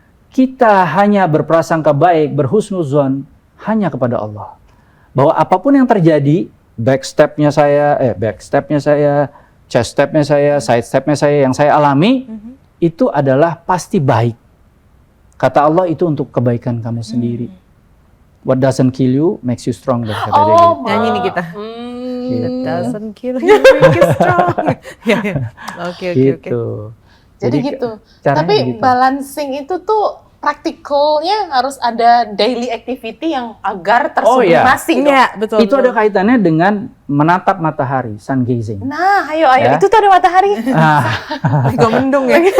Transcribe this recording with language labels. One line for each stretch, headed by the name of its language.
Indonesian: Kita hanya berprasangka baik, berhusnuzon hanya kepada Allah. Bahwa apapun yang terjadi, backstepnya saya, chest stepnya saya, side stepnya saya yang saya alami, itu adalah pasti baik. Kata Allah itu untuk kebaikan kamu sendiri.
English: What doesn't kill you makes you stronger.
Indonesian: Kata dia gitu. Nyanyi nih kita. Gitu.
English: Doesn't kill you, make you strong.
Indonesian: Oke. Gitu. Jadi gitu. caranya Tapi gitu. balancing itu tuh praktikalnya harus ada
English: daily activity
Indonesian: yang agar Oh, iya. tersublimasi dong. Iya, betul. Itu ada kaitannya dengan menatap matahari, sun gazing. Nah, ayo. Ya. Itu tuh ada matahari. Agak mendung ya.